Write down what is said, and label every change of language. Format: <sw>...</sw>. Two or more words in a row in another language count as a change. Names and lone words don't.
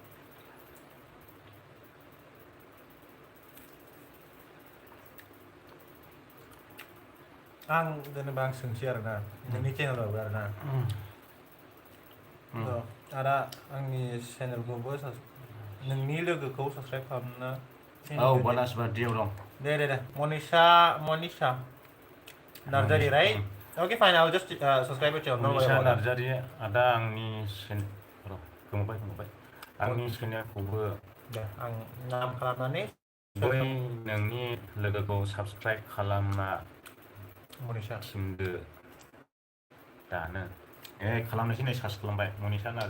<brx>आं जेनेबा आं सोंसै आरोना नोंनि चेनेलावबो आरोना आदा आंनि चेनेलखौबो नोंनि लोगोखौ साबस्क्राइब खालामना Oh, Banas Bardiaw dong. Deh. Monisha Narjari,</brx> <en>right? Okay, fine. I'll just subscribe to channel.</en> <brx>Monisha Narjari ada आंनि गोमोबाय आंनि चेनेलखौबो Deh, ang नाम खालामनानै बै नोंनि लोगोखौ साबस्क्राइब खालामना Monisha. थिनदो दानो खालामनोसै नै सार्च खालामबाय मनिषा नार्जारि</brx>